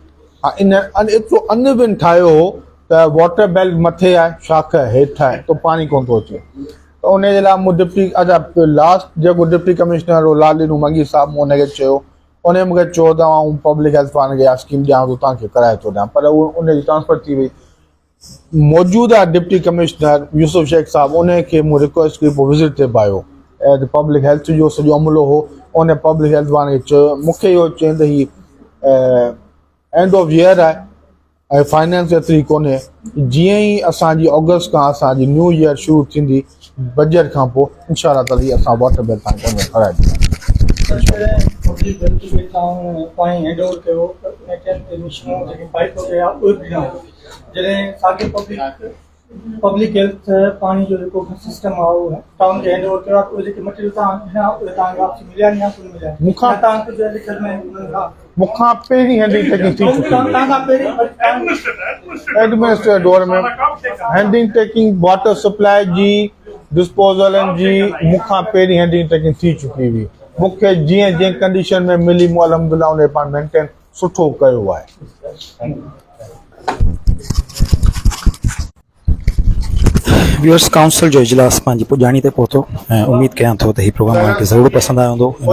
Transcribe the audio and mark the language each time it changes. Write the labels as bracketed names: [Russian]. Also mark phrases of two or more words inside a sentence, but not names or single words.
[Sindhi] हा, इन एतिरो अन बि ठाहियो हो त [English] water belt [Sindhi] मथे आहे, शाख हेठि आहे, त पाणी कोन थो अचे, त उन जे लाइ मूं [English] deputy last [Sindhi] जेको [English] deputy commissioner [Sindhi] हो लालिनू मंगी साहब, मूं हुनखे चयो, उन मूंखे चयो त आउं [English] public health [Sindhi] वारनि खे इहा स्कीम ॾियां थो, तव्हांखे कराए थो ॾियां, पर उनजी ट्रांसफर थी वई। मौजूदा [English] deputy commissioner [Sindhi] यूसुफ शेख साहब, उनखे मूं रिक्वेस्ट कई, पोइ विज़िट ते पायो [English] as public health [Sindhi] जो सॼो अमलो हो, उन [English] public health [Sindhi] वारनि खे चयो, मूंखे इहो चवंदे ही [English] end of year [Sindhi] आहे ऐं फाइनेंस एतिरी कोन्हे, जीअं ई असांजी अगस्त खां असांजी [English] new year [Sindhi] शुरू थींदी बजट खां पोइ [Arabic] إن شاء الله تعالى [Sindhi] असां [English] water bill [Sindhi] तव्हांखे कराए ॾींदासीं। पाणी [English] hand over [Sindhi] कयो पाइप वग़ैरह उहे बि न जॾहिं साॻे [English] public health [Sindhi] पाणी जो जेको सिस्टम आहे उहो टाउन खे [English] hand over [Sindhi] कयो आहे, उहे जेके मटेरियल तव्हां ॾिना उहे तव्हांखे वापसी मिलिया या कोन मिलिया? मूंखां पहिरीं [English] handing taking [Sindhi] थी चुकी एडमिनिस्ट्रेटिव दौर में [English] handing taking water supply [Sindhi] जी डिस्पोजल जी मूंखां पहिरीं [English] handing taking [Sindhi] थी चुकी हुई। मूंखे जीअं जीअं कंडीशन में मिली मूं अलहमदुलिल्लाह उन पाण मेंटेन सुठो कयो आहे। [English] viewers council [Sindhi] जो इजलास पंहिंजी पुॼाणी ते पहुतो ऐं उमेद कयां थो त हीउ प्रोग्राम तव्हांखे ज़रूरु पसंदि आयो हूंदो।